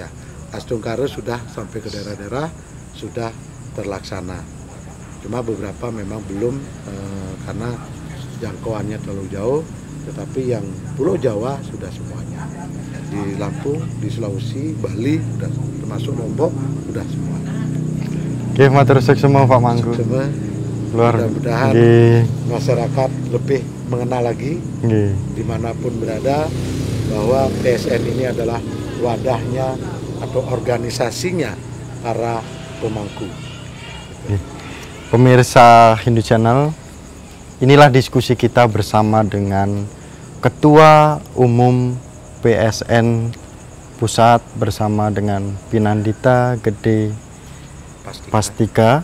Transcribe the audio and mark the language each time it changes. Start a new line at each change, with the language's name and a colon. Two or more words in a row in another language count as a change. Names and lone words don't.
Indonesian: Astonggara sudah sampai ke daerah-daerah, sudah terlaksana. Cuma beberapa memang belum karena jangkauannya terlalu jauh, tetapi yang Pulau Jawa sudah semuanya. Di Lampung, di Sulawesi, Bali, sudah termasuk Lombok, sudah semua. Oke,
Javanese: matur suwun
Indonesian: semua Pak Mangku. Mudah-mudahan masyarakat lebih mengenal lagi dimanapun berada, bahwa PSN ini adalah wadahnya atau organisasinya para pemangku. Pemirsa Hindu Channel, inilah diskusi kita bersama dengan Ketua Umum PSN Pusat bersama dengan Pinandita Gede Pastika.